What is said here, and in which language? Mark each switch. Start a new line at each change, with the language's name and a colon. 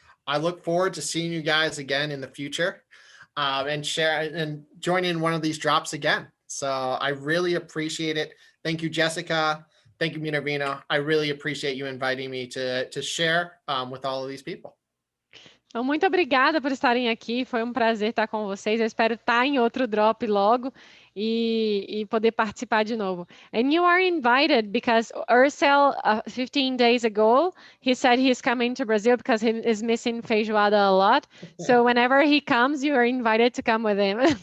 English: I look forward to seeing you guys again in the future, and joining one of these drops again. So I really appreciate it. Thank you, Jessica. Thank you, Minervina. I really appreciate you inviting me to share with all of these people.
Portuguese: Então, muito obrigada por estarem aqui. Foi um prazer estar com vocês. Eu espero estar em outro drop logo e poder participar de novo.
English: And you are invited because Ursel, 15 days ago, he said he's coming to Brazil because he is missing feijoada a lot. So whenever he comes, you are invited to come with him.